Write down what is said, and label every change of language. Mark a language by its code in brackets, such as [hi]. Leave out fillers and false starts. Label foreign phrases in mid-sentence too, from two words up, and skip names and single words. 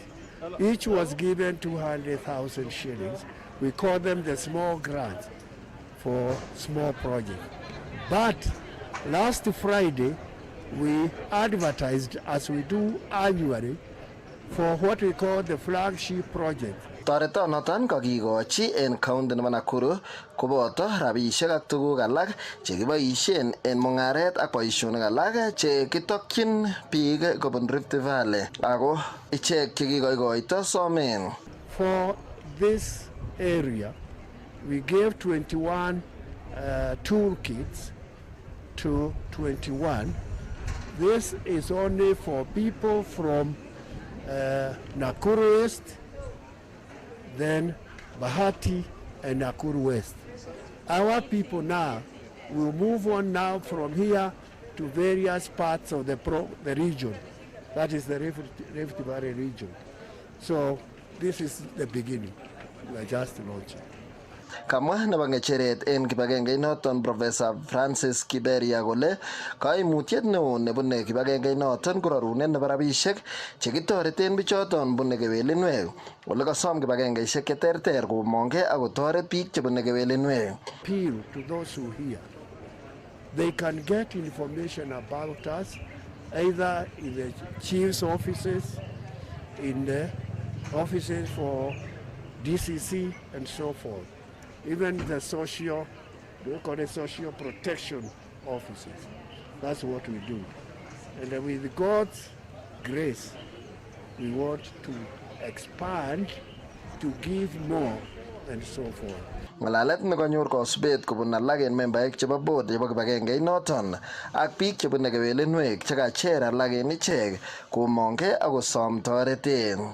[en] Each was given 200,000 shillings. We call them the small grants for small projects. But Last Friday, we advertised, as we do annually, for what we call the flagship project. [kln] Toretonoton kokikochi en county nebo Nakuru koboto rabisiek ak tuguk alak chekiboisien en mungaret ak boisionik alak chekitokyin biik kobun Rift Valley ako ichek chekikoikoito somen. [en] For this area, we gave 21 toolkits to 21. This is only for people from Nakuru West, then Bahati and Nakuru West. Our people now will move on now from here to various parts of the region. That is the Rift Valley region. So this is the beginning. We are just launching. [kln] Kamwa nebo ngecheret en kibagenge noton Professor Francis Kiberia kole kaimutiet neo nebune kibagenge noton ko rarunet nebo rabisiek chekitoreten bichoton bune kewelinwek ole kasom kibagengeisiek cheterter komongke ak kotoret biik chebune kewelinwek. [en] Appeal to those who hear. They can get information about us either in the chief's offices, in the offices for DCC and so forth. Even the social protection offices. That's what we do. And with God's grace, we want to expand, to give more, and so forth. [kln] Ngalalet nekonyor kosubet kobun alak en membaek chebo board chebo kibagenge noton ak biik chebune kewelinwek chekacher alak en ichek komongke ak kosom toreten.